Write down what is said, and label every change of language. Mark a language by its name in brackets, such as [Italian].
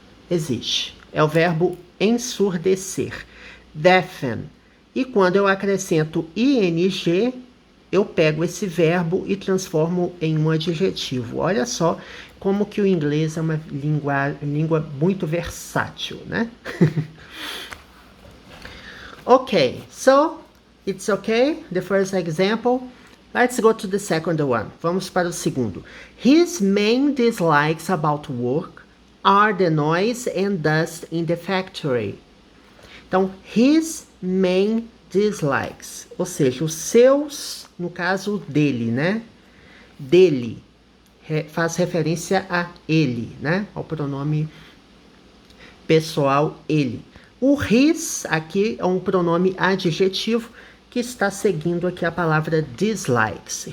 [Portuguese] Existe. É o verbo ensurdecer. Deafen. E quando eu acrescento ing, eu pego esse verbo e transformo em um adjetivo. Olha só como que o inglês é uma língua muito versátil, né? [English] Okay, so it's okay, the first example. Let's go to the second one. [Portuguese] Vamos para o segundo. [English] His main dislikes about work are the noise and dust in the factory. [Portuguese] Então, [English] his main dislikes, [Portuguese] ou seja, os seus, no caso dele, né? Dele, faz referência a ele, né? Ao pronome pessoal ele. O his aqui é um pronome adjetivo que está seguindo aqui a palavra dislikes.